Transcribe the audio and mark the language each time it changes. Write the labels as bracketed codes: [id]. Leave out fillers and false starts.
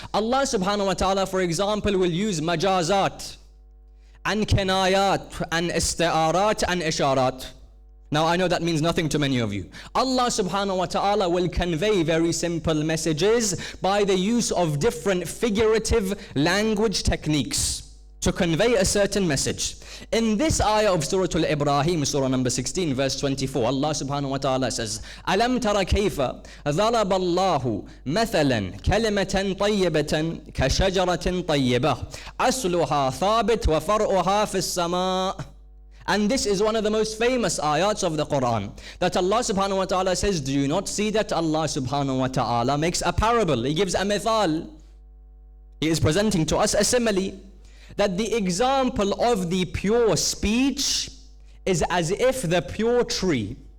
[en] Allah subhanahu wa ta'ala, for example, will use majazat and kinayat and isti'arat and isharat. Now I know that means nothing to many of you. Allah subhanahu wa ta'ala will convey very simple messages by the use of different figurative language techniques to convey a certain message. In this ayah of Surah Al-Ibrahim, Surah number 16, verse 24, Allah subhanahu wa ta'ala says, [ar] أَلَمْ تَرَ كَيْفَ ضَرَبَ اللَّهُ مَثَلًا كَلِمَةً طَيِّبَةً كَشَجَرَةٍ طَيِّبَةٍ أَصْلُهَا ثَابِتٌ وَفَرْعُهَا فِي السَّمَاءِ. [en] And this is one of the most famous ayats of the Quran, that Allah subhanahu wa ta'ala says, do you not see that Allah subhanahu wa ta'ala makes a parable? He gives a mithal. He is presenting to us a simile, that the example of the pure speech is as if the pure tree.